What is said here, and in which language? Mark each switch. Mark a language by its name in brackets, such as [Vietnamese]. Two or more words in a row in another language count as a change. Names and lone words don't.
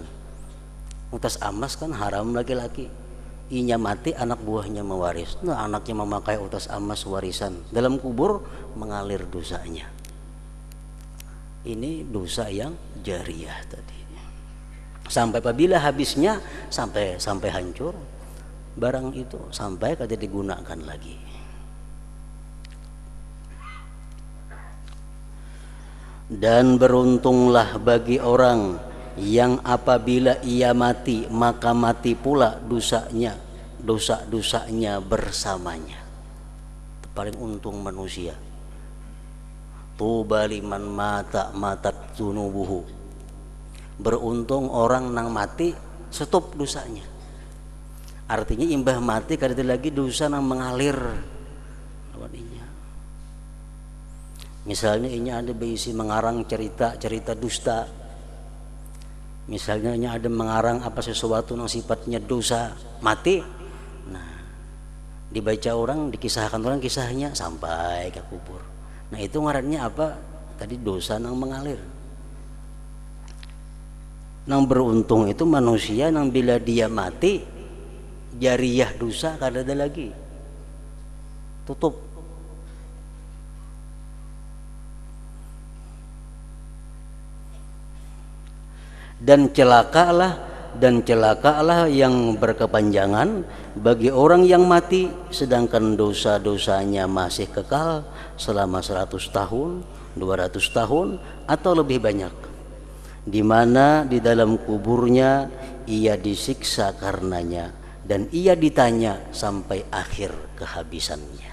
[Banjar] Utas amas kan haram laki-laki. Inya mati anak buahnya mewaris. [Indonesian] Nah, anaknya memakai utas amas warisan. Dalam kubur mengalir dosanya. Ini dosa yang jariyah tadi. Sampai apabila habisnya sampai hancur barang itu, sampai kada digunakan lagi. Dan beruntunglah bagi orang yang apabila ia mati maka mati pula dosa-dosanya bersamanya. Itu paling untung manusia. [Arabic] طوبى لمن ماتت ذنوبه. [Indonesian] Beruntung orang nang mati stop dosanya. Artinya imbah mati kada lagi dosa nang mengalir. Misalnya ini ada berisi mengarang cerita dusta, Misalnya ada mengarang apa sesuatu yang sifatnya dosa mati, nah dibaca orang, dikisahkan orang kisahnya sampai ke kubur. Nah itu ngarannya apa? Tadi dosa yang mengalir. Yang beruntung itu manusia yang bila dia mati jariyah dosa kada ada lagi, tutup. Dan celakalah yang berkepanjangan bagi orang yang mati sedangkan dosa-dosanya masih kekal selama 100 tahun, 200 tahun atau lebih banyak, di mana di dalam kuburnya ia disiksa karenanya dan ia ditanya sampai akhir kehabisannya.